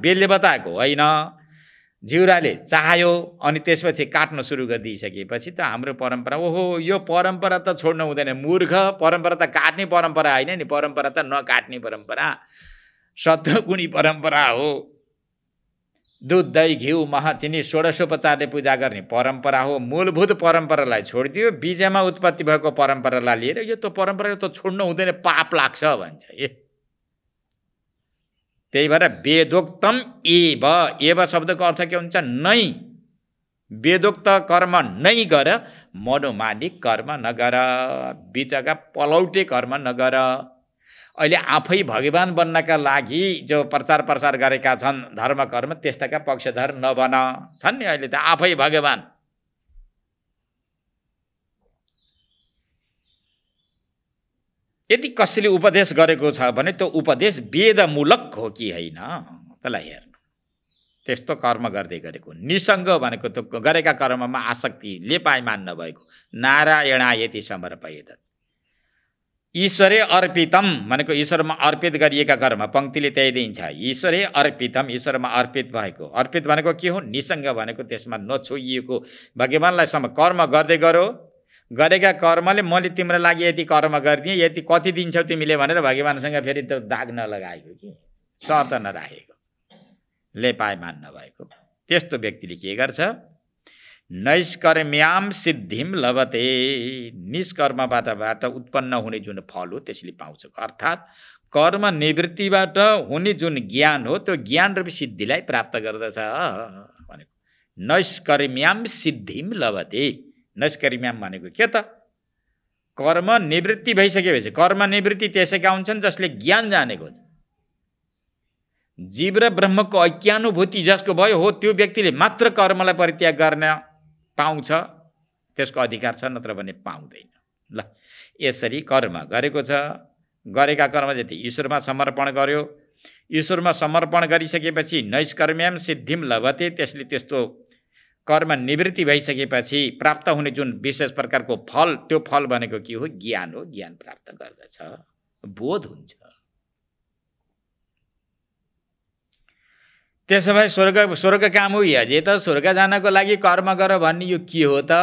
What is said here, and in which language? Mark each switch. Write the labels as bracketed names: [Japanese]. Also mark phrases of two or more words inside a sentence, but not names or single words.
[Nepali] बेलले बताएको होइन, जिउराले चाह्यो अनि त्यसपछि काट्न सुरु गरिदिइसकेपछि त हाम्रो परम्परा, ओहो यो परम्परा त छोड्न हुँदैन मूर्ख, परम्परा त काट्ने परम्परा होइन नि, परम्परा त नकाट्ने परम्परा, शत्रुगुणी परम्परा हो। दुध दही घिउ मह चिनी षोडशोपचारले पूजा गर्ने परम्परा हो। मूलभूत परम्परालाई छोडिदियो, बीजमा उत्पत्ति भएको परम्परालाई लिएर यो त परम्परा त छोड्न हुँदैन, पाप लाग्छ भन्छ। त्यही भएर [Sanskrit] वेदोक्तम एव, [Nepali] एव शब्दको अर्थ के हुन्छ? नै। वेदोक्त कर्म नै गर, मनोमानिक कर्म नगर, बिचका पलौटे कर्म नगर। अहिले आफै भगवान बन्नका लागि जो प्रचार प्रसार गरेका छन् धर्म कर्म, त्यस्ताका पक्षधर नबन। छन् नि अहिले त आफै भगवान। यदि कसैले उपदेश गरेको छ भने त्यो उपदेश वेदमूलक हो कि होइन त्यसलाई हेर्नु। त्यस्तो कर्म गर्दै गरेको, निसङ्ग भनेको त्यो गरेका कर्ममा आसक्ति लेपायमान नभएको, [Sanskrit] नारायणायति समर्पयेत। ईश्वरे अर्पितम [Nepali] भनेको ईश्वरमा अर्पित गरिएका कर्म, पङ्क्तिले त्यही दिन्छ। [Sanskrit] ईश्वरे अर्पितम, [Nepali] ईश्वरमा अर्पित भएको। अर्पित भनेको के हो? निसङ्ग भनेको त्यसमा नछोइएको, भगवानलाई कर्म गर्दै गरो, गरेका कर्मले मैले तिम्रो लागि यति कर्म गरिदिएँ, यति कति दिन्छौ तिमीले भनेर भगवानसँग फेरि त्यो दाग नलगाएको कि शर्त नराखेको, लेपायमान नभएको। त्यस्तो व्यक्तिले के गर्छ? [Sanskrit] नैष्कर्म्याम सिद्धिम लभते, [Nepali] निष्कर्मबाट उत्पन्न हुने जुन फल हो त्यसले पाउँछ। अर्थात् कर्म निवृत्तिबाट हुने जुन ज्ञान हो त्यो ज्ञान रूपी सिद्धिलाई प्राप्त गर्दछ भनेको। [Sanskrit] नैष्कर्म्याम सिद्धिम लभते, [Nepali] नैष्कर्म्याम भनेको के त? कर्म निवृत्ति भइसकेपछि, कर्म निवृत्ति त्यसैका हुन्छन् जसले ज्ञान जानेको हुन्छ। जीव र ब्रह्मको ऐक्यानुभूति जसको भयो हो त्यो व्यक्तिले मात्र कर्मलाई परित्याग गर्न पाउँछ, त्यसको अधिकार छ, नत्र भने पाउँदैन। ल यसरी कर्म गरेको छ, गरेका कर्म जति ईश्वरमा समर्पण गर्यो, ईश्वरमा समर्पण गरिसकेपछि [Sanskrit] नैष्कर्म्याम सिद्धिम लभते, [Nepali] त्यसले त्यस्तो कर्म निवृत्ति भइसकेपछि प्राप्त हुने जुन विशेष प्रकारको फल, त्यो फल भनेको के हो? ज्ञान हो। ज्ञान प्राप्त गर्दछ, बोध हुन्छ। त्यसो भए [Sanskrit] स्वर्ग काम हो यजे [Nepali] त स्वर्ग जानको लागि कर्म गर भन्ने यो के हो त?